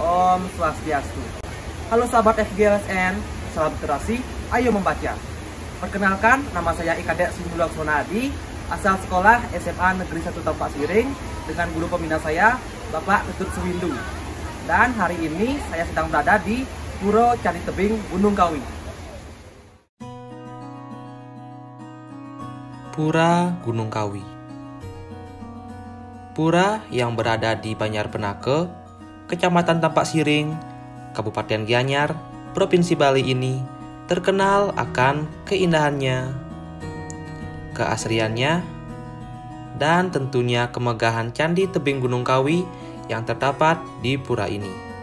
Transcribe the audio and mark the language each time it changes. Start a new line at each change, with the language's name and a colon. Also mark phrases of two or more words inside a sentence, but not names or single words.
Balinese: Om Swastiastu.
Indonesian: Halo sahabat FGLSN, salam literasi, ayo membaca. Perkenalkan, nama saya Ikadek Simulak Sonadi, asal sekolah SMA Negeri 1 Tampak Siring, dengan guru pembina saya, Bapak Ketut Suwindu. Dan hari ini saya sedang berada di Pura Candi Tebing, Gunung Kawi. Pura Gunung Kawi. Pura yang berada di Banjarpenake, Kecamatan Tampak Siring, Kabupaten Gianyar, Provinsi Bali ini terkenal akan keindahannya, keasriannya, dan tentunya kemegahan Candi Tebing Gunung Kawi yang terdapat di pura ini.